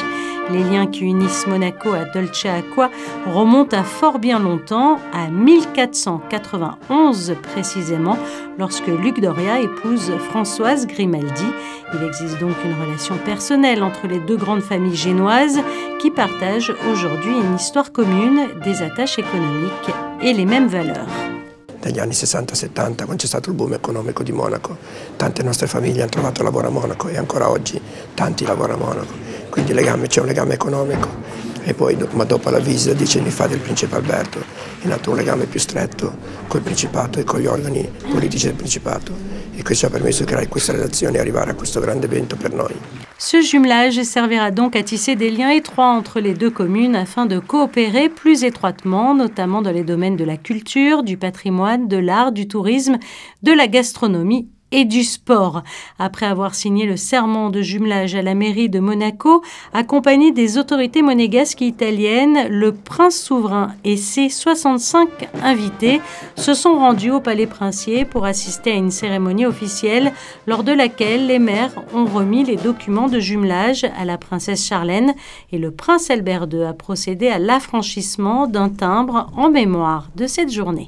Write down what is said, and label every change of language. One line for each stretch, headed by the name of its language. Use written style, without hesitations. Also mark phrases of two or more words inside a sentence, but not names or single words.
French: Les liens qui unissent Monaco à Dolce-Acqua remontent à fort bien longtemps, à 1491 précisément, lorsque Luc Doria épouse Françoise Grimaldi. Il existe donc une relation personnelle entre les deux grandes familles génoises qui partagent aujourd'hui une histoire commune, des attaches économiques et les mêmes valeurs.
Italian: Negli anni 60-70, quando c'è stato il boom economico di Monaco, tante nostre famiglie hanno trovato lavoro a Monaco e ancora oggi tanti lavorano a Monaco. Quindi c'è un legame economico e poi ma dopo la visita 10 anni fa del principe Alberto è nato un legame più stretto col Principato e con gli organi politici del Principato e questo ci ha permesso di creare questa relazione e arrivare a questo grande evento per noi.
French: Ce jumelage servira donc à tisser des liens étroits entre les deux communes afin de coopérer plus étroitement, notamment dans les domaines de la culture, du patrimoine, de l'art, du tourisme, de la gastronomie et du sport. Après avoir signé le serment de jumelage à la mairie de Monaco, accompagné des autorités monégasques et italiennes, le prince souverain et ses 65 invités se sont rendus au Palais Princier pour assister à une cérémonie officielle lors de laquelle les maires ont remis les documents de jumelage à la princesse Charlène et le prince Albert II a procédé à l'affranchissement d'un timbre en mémoire de cette journée.